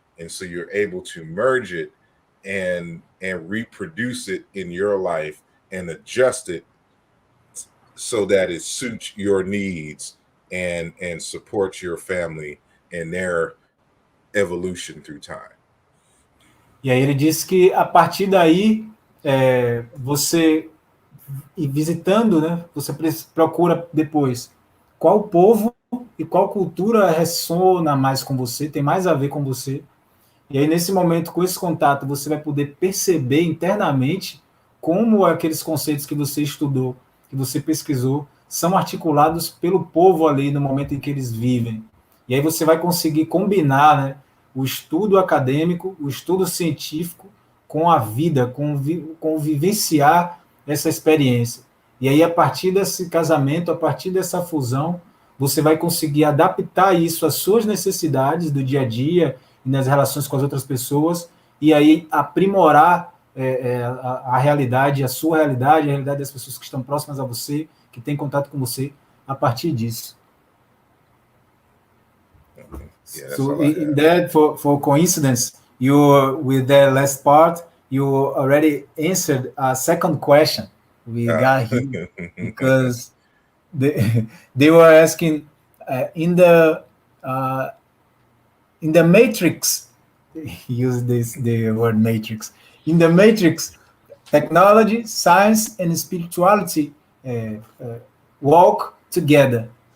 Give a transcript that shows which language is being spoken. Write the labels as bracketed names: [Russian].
[English] And so you're able to merge it and reproduce it in your life and adjust it so that it suits your needs and support your family in their evolution through time. [Portuguese] E aí ele disse que a partir daí você ir visitando, né? Você procura depois qual povo e qual cultura ressona mais com você, tem mais a ver com você. E aí, nesse momento, com esse contato, você vai poder perceber internamente como aqueles conceitos que você estudou, que você pesquisou, são articulados pelo povo ali no momento em que eles vivem. E aí você vai conseguir combinar, né, o estudo acadêmico, o estudo científico com a vida, com vivenciar essa experiência. E aí, a partir desse casamento, a partir dessa fusão, você vai conseguir adaptar isso às suas necessidades do dia a dia e nas relações com as outras pessoas, e aí aprimorar a realidade, a sua realidade, a realidade das pessoas que estão próximas a você, que têm contato com você, a partir disso. [English] Yeah, so in that, for coincidence, you with that last part, you already answered a second question we got here, because they were asking in the matrix, use the word matrix, in the matrix, technology, science, and spirituality walk together.